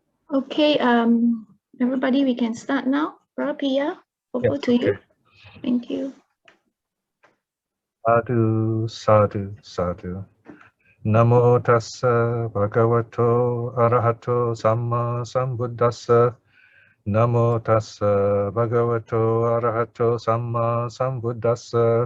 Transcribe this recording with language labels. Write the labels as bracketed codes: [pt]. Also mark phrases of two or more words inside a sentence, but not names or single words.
[en] Okay, everybody, we can start now. Piya, over to you. Thank you. [pi] Sadhu, sadhu, sadhu. Namo tassa bhagavato arahato samma sambuddhassa. Namo tassa bhagavato arahato samma sambuddhassa.